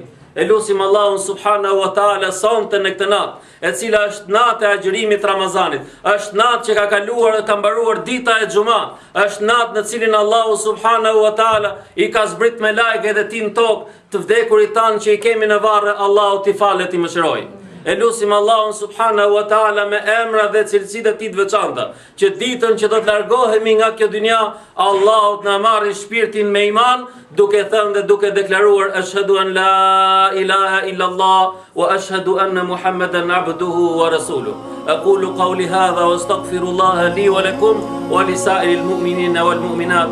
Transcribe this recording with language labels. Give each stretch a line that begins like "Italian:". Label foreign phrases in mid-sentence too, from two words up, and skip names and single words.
Albanian: E lusim Allahun
Arabic: سبحانه وتعالى
Albanian: sonte në këtë natë, e cila është natë e agjërimit Ramazanit, është natë që ka kaluar dhe ka mbaruar dita e xuma, është natë në cilin Allahu
Arabic: سبحانه وتعالى
Albanian: i ka zbrit me lajket e tij në tokë, të vdekurit tanë që i kemi në varre, Allahu t'i falet i mëshiroj. E lusim Allahun
Arabic: سبحانه وتعالى
Albanian: me emra dhe cilësitë e tij të veçanta, që ditën që do të largohemi nga kjo dynja, Allahu të na marrë shpirtin me iman, duke thënë dhe duke deklaruar
Arabic: أشهد أن لا إله إلا الله وأشهد أن محمدا عبده ورسوله. أقول قولي هذا واستغفر الله لي ولكم ولسائر المؤمنين والمؤمنات.